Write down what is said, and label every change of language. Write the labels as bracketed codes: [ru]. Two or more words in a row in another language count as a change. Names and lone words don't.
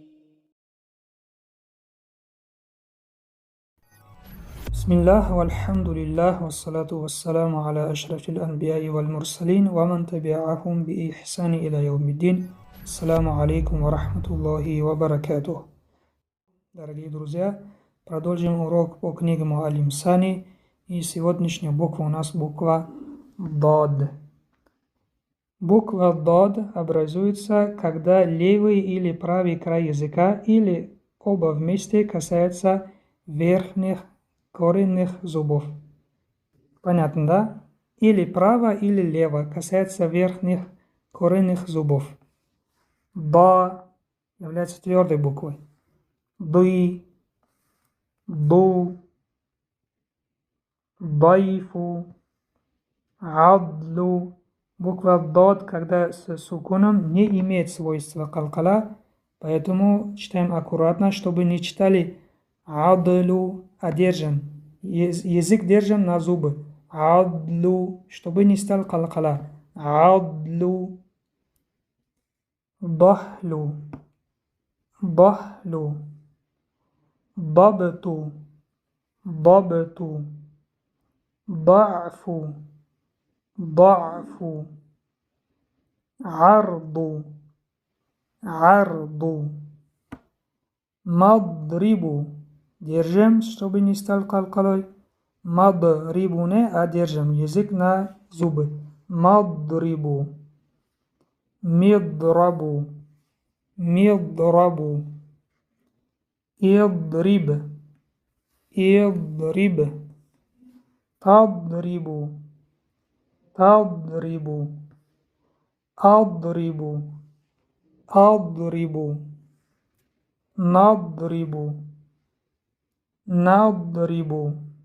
[ar] بسم الله والحمد لله والصلاة والسلام على أشرف الأنبياء والمرسلين ومن تبعهم بإحسان إلى يوم الدين. السلام عليكم ورحمة الله وبركاته. [ru] Дорогие друзья, продолжим урок по книге Муаллим Сани, и сегодняшняя буква у нас буква Дод. Буква Дод образуется, когда левый или правый край языка или оба вместе касаются верхних коренных зубов. Понятно, да? Или право, или лево касается верхних коренных зубов. Ба является твердой буквой. [ar] ضِ، ضُ، ضَعْفُ، أَضْلُ. [ru] Буква Дод, когда с сукуном, не имеет свойства калкала, поэтому читаем аккуратно, чтобы не читали адлу, а держим. Язык держим на зубы. Адлу, чтобы не стал калкала. [ar] أضل، ضحل، ضحل، ضبط، ضبط, ضعفُ، ضعفُ، عرض، عرض، مضربُ. [ru] Держим, чтобы не стал калкалой. Мадрибу не, а держим язык на зубы. [ar] مضربُ، مضربُ، مضربُ، اضرب، اضرب، تضربُ، تضربُ، أضربُ، أضربُ، نضربُ، نضربُ.